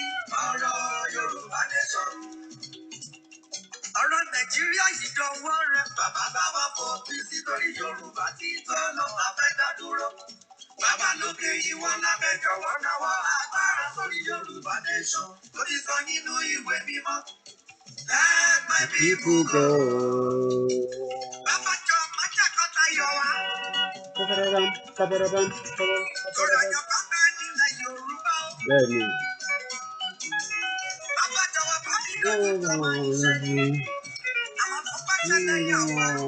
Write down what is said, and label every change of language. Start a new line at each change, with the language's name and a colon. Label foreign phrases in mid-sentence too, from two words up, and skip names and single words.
Yoruba: Ọ̀rọ̀ Yorùbá nation. Ọ̀rọ̀ Nàìjíríà yìí dọwọ́ rẹ̀. Bàbá bá wà fòpin sí lórí Yorùbá tí tó lọ máa fẹ́ dá dúró. Bàbá lókè ìwọ lábẹ́ jọ̀wọ́ náwó agbára sórí Yorùbá nation. Tó ti sọ nínú ìwé mímọ́.
English: Let my people go.
Yoruba: Bàbá jọ májà kọ́ta yọ wá. Torí ọjọ́ kan bẹ́ẹ̀ nílẹ̀ Yorùbá. Bẹ́ẹ̀ni. Bàbá jọ̀wọ́ bá mi lójú tó máa ń ṣe. Àwọn tó bá tẹ̀lé yà wá.